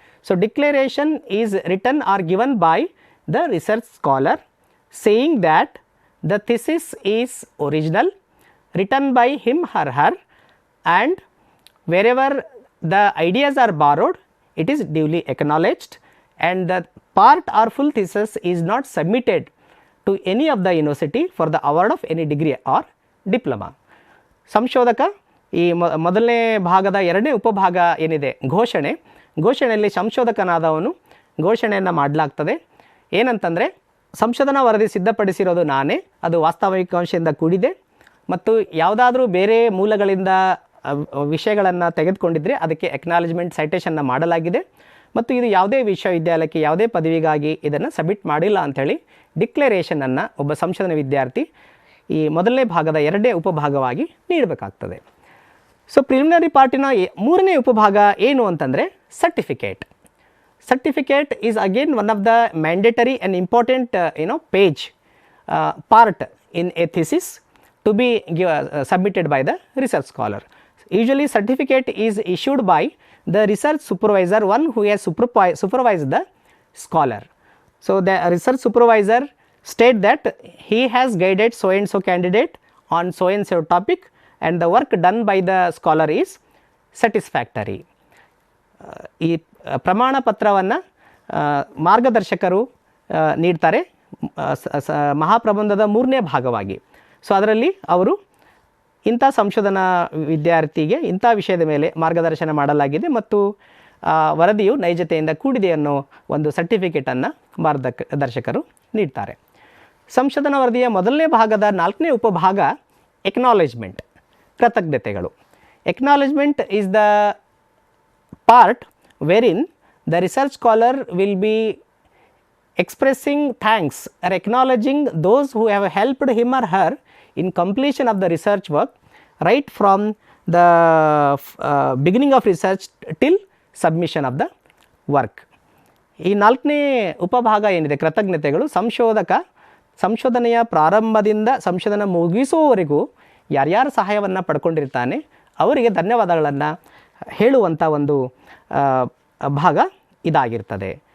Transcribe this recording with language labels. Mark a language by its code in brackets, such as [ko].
[en] So declaration is written or given by the research scholar saying that the thesis is original, written by him or her, and wherever the ideas are borrowed, it is duly acknowledged, and the part or full thesis is not submitted to any of the university for the award of any degree or diploma. [kn] ಸಂಶೋಧಕ ಈ ಮೊದಲನೇ ಭಾಗದ ಎರಡನೇ ಉಪಭಾಗ ಏನಿದೆ ಘೋಷಣೆಯಲ್ಲಿ ಸಂಶೋಧಕನಾದವನು ಘೋಷಣೆಯನ್ನು ಮಾಡಲಾಗ್ತದೆ. ಏನಂತಂದರೆ, ಸಂಶೋಧನಾ ವರದಿ ಸಿದ್ಧಪಡಿಸಿರೋದು ನಾನೇ, ಅದು ವಾಸ್ತವಿಕಾಂಶದಿಂದ ಕೂಡಿದೆ ಮತ್ತು ಯಾವುದಾದ್ರೂ ಬೇರೆ ಮೂಲಗಳಿಂದ ವಿಷಯಗಳನ್ನು ತೆಗೆದುಕೊಂಡಿದ್ದರೆ ಅದಕ್ಕೆ ಎಕ್ನಾಲಜ್ಮೆಂಟ್ ಸೈಟೇಷನ್ನ ಮಾಡಲಾಗಿದೆ ಮತ್ತು ಇದು ಯಾವುದೇ ವಿಶ್ವವಿದ್ಯಾಲಯಕ್ಕೆ ಯಾವುದೇ ಪದವಿಗಾಗಿ ಇದನ್ನು ಸಬ್ಮಿಟ್ ಮಾಡಿಲ್ಲ ಅಂಥೇಳಿ ಡಿಕ್ಲರೇಷನನ್ನು ಒಬ್ಬ ಸಂಶೋಧನಾ ವಿದ್ಯಾರ್ಥಿ ಈ ಮೊದಲನೇ ಭಾಗದ ಎರಡನೇ ಉಪಭಾಗವಾಗಿ ನೀಡಬೇಕಾಗ್ತದೆ. ಸೊ ಪ್ರಿಲಿಮಿನರಿ ಪಾರ್ಟಿನ ಮೂರನೇ ಉಪಭಾಗ ಏನು ಅಂತಂದರೆ certificate. [en] Certificate is again one of the mandatory and important page part in a thesis to be submitted by the research scholar. Usually certificate is issued by the research supervisor, one who has supervised the scholar. So the research supervisor state that he has guided so and so candidate on so and so topic and the work done by the scholar is satisfactory. [kn] ಈ ಪ್ರಮಾಣ ಪತ್ರವನ್ನು ಮಾರ್ಗದರ್ಶಕರು ನೀಡ್ತಾರೆ ಮಹಾಪ್ರಬಂಧದ ಮೂರನೇ ಭಾಗವಾಗಿ. So ಅದರಲ್ಲಿ ಅವರು ಇಂಥ ಸಂಶೋಧನಾ ವಿದ್ಯಾರ್ಥಿಗೆ ಇಂಥ ವಿಷಯದ ಮೇಲೆ ಮಾರ್ಗದರ್ಶನ ಮಾಡಲಾಗಿದೆ ಮತ್ತು ವರದಿಯು ನೈಜತೆಯಿಂದ ಕೂಡಿದೆ ಅನ್ನೋ ಒಂದು ಸರ್ಟಿಫಿಕೇಟನ್ನು ಮಾರ್ಗದರ್ಶಕರು ನೀಡ್ತಾರೆ. ಸಂಶೋಧನಾ ವರದಿಯ ಮೊದಲನೇ ಭಾಗದ ನಾಲ್ಕನೇ ಉಪಭಾಗ acknowledgement, ಕೃತಜ್ಞತೆಗಳು. [en] Acknowledgement is the part wherein the research scholar will be expressing thanks or acknowledging those who have helped him or her in completion of the research work right from the beginning of research till submission of the work. [kn] ಈ ನಾಲ್ಕನೇ ಉಪಭಾಗ ಏನಿದೆ ಕೃತಜ್ಞತೆಗಳು, ಸಂಶೋಧನೆಯ ಪ್ರಾರಂಭದಿಂದ ಸಂಶೋಧನೆ ಮುಗಿಸುವವರೆಗೂ ಯಾರ್ಯಾರು ಸಹಾಯವನ್ನು ಪಡ್ಕೊಂಡಿರ್ತಾನೆ ಅವರಿಗೆ ಧನ್ಯವಾದಗಳನ್ನು ಹೇಳುವಂಥ ಒಂದು ಭಾಗ ಇದಾಗಿರ್ತದೆ.